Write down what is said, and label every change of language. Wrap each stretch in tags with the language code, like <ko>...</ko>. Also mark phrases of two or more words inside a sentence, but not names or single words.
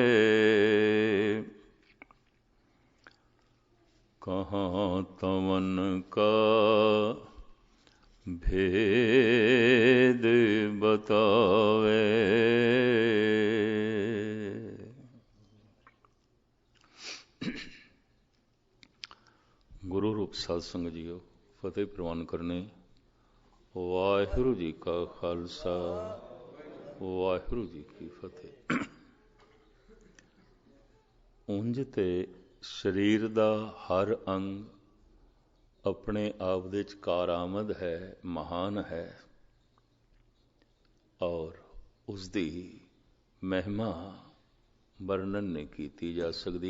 <hi>कहाँ तमन का भेद बतावे। गुरु रूप साध संगत जीओ, फतेह प्रवान करने। वाहिगुरु जी का खालसा, वाहिगुरु जी की फतेह।</hi> <pa>ਉਂਝ ਤੇ ਸਰੀਰ ਦਾ ਹਰ ਅੰਗ ਆਪਣੇ ਆਪ ਦੇ 'ਚ ਕਾਰਾਮਦ ਹੈ, ਮਹਾਨ ਹੈ, ਔਰ ਉਸਦੀ ਮਹਿਮਾ ਵਰਣਨ ਨਹੀਂ ਕੀਤੀ ਜਾ ਸਕਦੀ।</pa>